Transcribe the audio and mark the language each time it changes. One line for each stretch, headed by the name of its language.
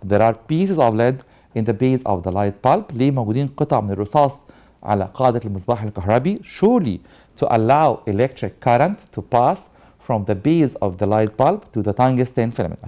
English: There are pieces of lead in the base of the light bulb.
Arabic: ليه موجودين قطع من الرصاص على قاعدة المصباح الكهربي?
English: Surely to allow electric current to pass from the base of the light bulb to the tungsten filament.